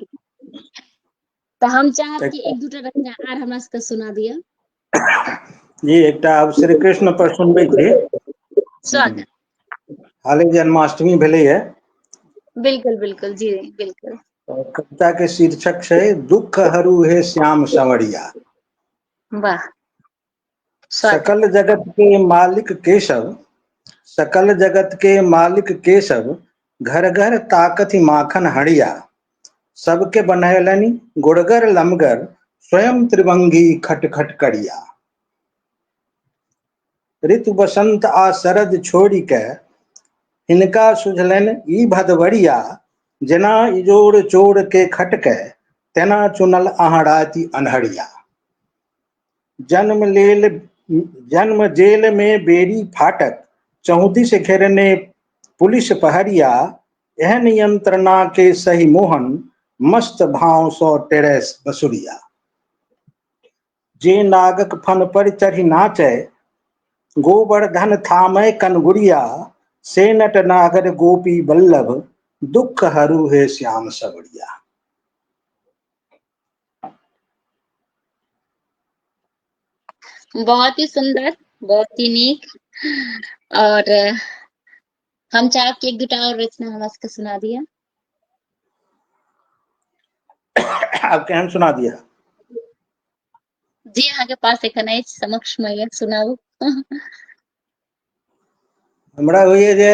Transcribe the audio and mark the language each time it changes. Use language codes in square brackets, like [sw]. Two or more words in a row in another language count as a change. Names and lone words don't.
[mai] तो हम चाहब कि एक दूटा रचना आर हमरा सबके सुना दिया। जी एकटा आब श्री कृष्ण पर सुनबै छी। स्वागत। हाले जन्माष्टमी भेलैए। बिल्कुल बिल्कुल जी बिल्कुल। कविता के शीर्षक छै दुख हरू हे श्याम संवरिया। वाह। स्वागत। सकल जगत के मालिक केशव, सकल जगत के मालिक केशव, घर घर ताकति माखन हड़िया। सबके बनैलनि गुड़गर लमगर, स्वयं त्रिभंगी खट खट करिया। ऋतु बसंत आ शरद छोड़ि के, हिनका सुझलनि ई भदवरिया। जेना इजोर चोर के खटकै, तेना चुनल अहाँ राति अन्हरिया। जन्म जेल में बेरी फाटक, चौदिस घेरने पुलिस पहरिया। एहन यंत्रणा के सही मोहन, मस्त भाव सौ टेरैस बसुरिया। जे नागक फन पर चढ़ि नाचै, गोवर्धन थामय कनगुरिया। से नट नागर गोपी बल्लभ, दुख हरू हे श्याम संवरिया। बहुत ही सुंदर, बहुत ही नीक। और हम चाहब कि एक दूटा और रचना हमरा सबके सुना दिया। आब केहन सुना दिया? जी अहाँ के पास एखन अछि, समक्ष में ये, सुनाऊ। हमरा होइए जे